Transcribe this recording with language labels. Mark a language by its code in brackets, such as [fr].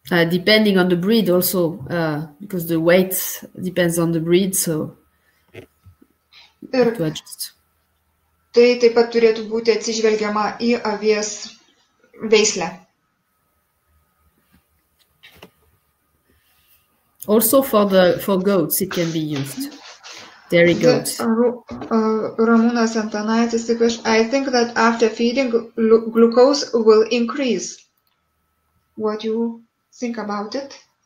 [en] Depending on the breed also, because the weight depends on the breed, so [lt] Ir [en] to adjust. [lt] tai taip pat turėtų būti atsižvelgiama į avies veislę. [en] Also for goats, it can be used. Dairy goats. Ramūnas Antanaitis, I think that after feeding, glucose will increase. What do you think about it?